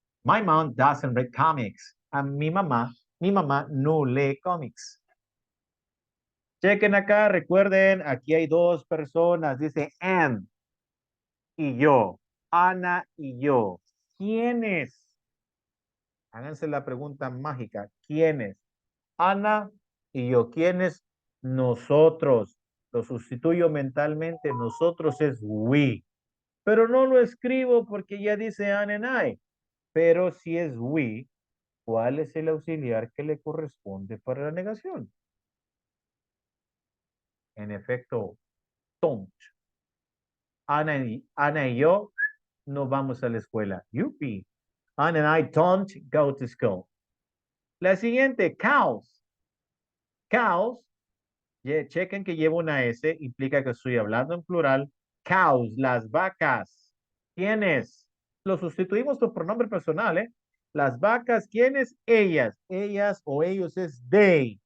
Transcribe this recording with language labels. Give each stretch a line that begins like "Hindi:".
English: My mom doesn't read comics.
Spanish: A mi mamá no lee cómics. Chequen acá, recuerden, aquí hay dos personas. Dice and y yo. Ana y yo. ¿Quiénes? Háganse la pregunta mágica. ¿Quiénes? Ana y yo. ¿Quiénes? Nosotros. Lo sustituyo mentalmente. Nosotros es we. Pero no lo escribo porque ya dice Anne and I. Pero si es we, ¿cuál es el auxiliar que le corresponde para la negación? En efecto, don't. Ana y yo no vamos a la escuela. Yupi.
English: Anna and I don't go to school.
Spanish: La siguiente, cows. Cows, chequen que lleva una S, implica que estoy hablando en plural. Cows, las vacas. ¿Quiénes? Lo sustituimos por pronombre personal, ¿eh? Las vacas, ¿quiénes? Ellas. Ellas o ellos es they.